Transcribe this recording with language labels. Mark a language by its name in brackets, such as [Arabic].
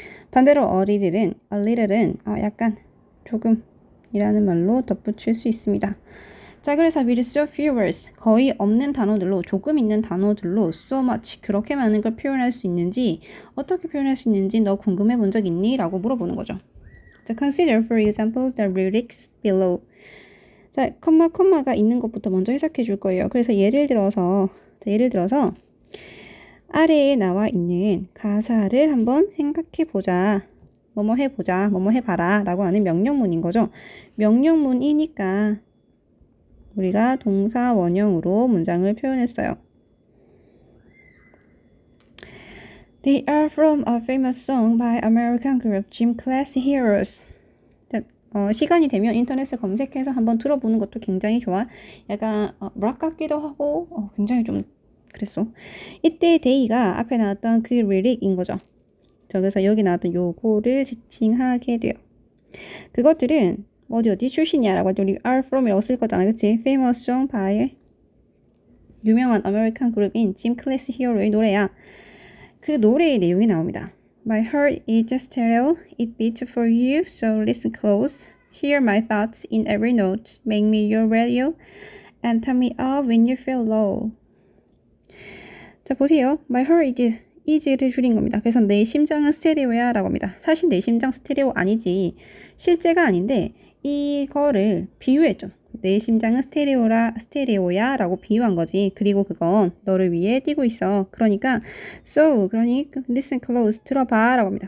[Korean] 반대로 a little은 약간, 조금 이라는 말로 덧붙일 수 있습니다. 자, 그래서 [English] with so few words, [Korean] 거의 없는 단어들로, 조금 있는 단어들로 [English] so much, [Korean] 그렇게 많은 걸 표현할 수 있는지, 어떻게 표현할 수 있는지 너 궁금해 본 적 있니? 라고 물어보는 거죠. [English] 자, consider for example the lyrics below. [Korean] 자, 컴마가 있는 것부터 먼저 해석해 줄 거예요. 그래서 예를 들어서 아래에 나와 있는 가사를 한번 생각해 보자. 뭐뭐 해보자, 뭐뭐 해봐라 라고 하는 명령문인 거죠. 명령문이니까 우리가 동사 원형으로 문장을 표현했어요. [English] They are from a famous song by American group Gym Class Heroes. [Korean] 시간이 되면 인터넷을 검색해서 한번 들어보는 것도 굉장히 좋아. 약간 락 같기도 하고 굉장히 좀 그랬어. 이때 데이가 앞에 나왔던 그 리릭인 거죠. 그래서 여기 나왔던 요거를 지칭하게 돼요. 그것들은 어디 출신이야라고 할 때 우리 are from이라고 쓸 거잖아. 그치? [English] famous song by [Korean] 유명한 아메리칸 그룹인 Gym Class Hero의 노래야. 그 노래의 내용이 나옵니다. [English] My heart is a stereo, it beats for you, so listen close. Hear my thoughts in every note, make me your radio, and turn me up when you feel low. [Korean] 자, 보세요. My heart is를 줄인 겁니다. 그래서 내 심장은 스테레오야 라고 합니다. 사실 내 심장 스테레오 아니지. 실제가 아닌데 이거를 비유했죠. 내 심장은 스테레오야 라고 비유한 거지. 그리고 그건 너를 위해 뛰고 있어. 그러니까 [English] listen close, [Korean] 들어봐 라고 합니다.